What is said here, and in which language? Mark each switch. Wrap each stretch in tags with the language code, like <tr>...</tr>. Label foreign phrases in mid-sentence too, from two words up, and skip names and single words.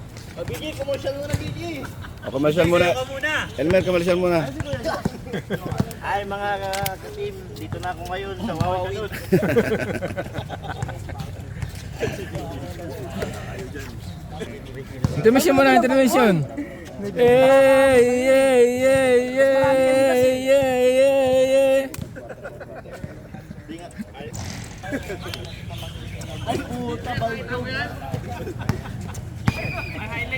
<tl>Biggie, commercial muna, Biggie. O, commercial muna. Elmer, commercial muna. Ay, mga ka-team, dito na ako ngayon sa Wawawin. Intermission muna, intermission.</tl> <en>Hey, yeah, yeah, yeah, yeah, yeah.</en> <tl>Ay, puta, balto.</tl>